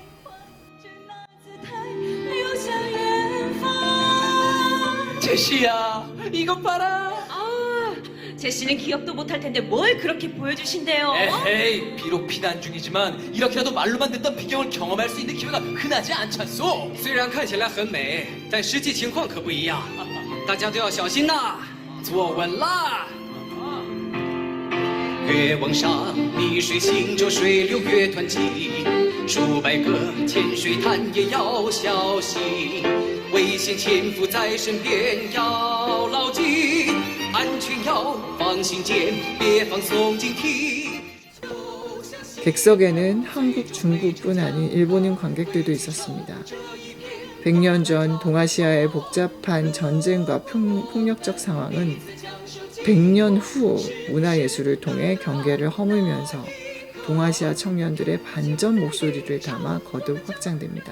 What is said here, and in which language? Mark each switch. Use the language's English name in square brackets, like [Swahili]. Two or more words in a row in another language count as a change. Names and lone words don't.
[Korean] 제시야, 이것 봐라. 아, 제시는 기억도 못할 텐데 뭘 그렇게 보여주신대요? 에헤이, 비록 피난 중이지만 이렇게라도 말로만 듣던 비경을 경험할 수 있는 기회가 흔하지 않잖소. [Chinese] 虽然看起来很美，但实际情况可不一样，大家都要小心呐，坐稳啦。越往上，碧水行舟，水流越湍急，数百个潜水探也要小心，危险潜伏在身边要牢记，安全要放心间，别放松警惕。 [Korean] 객석에는 한국, 중국뿐 아닌 일본인 관객들도 있었습니다. 100년 전 동아시아의 복잡한 전쟁과 폭력적 상황은 100년 후 문화예술을 통해 경계를 허물면서 동아시아 청년들의 반전 목소리를 담아 거듭 확장됩니다.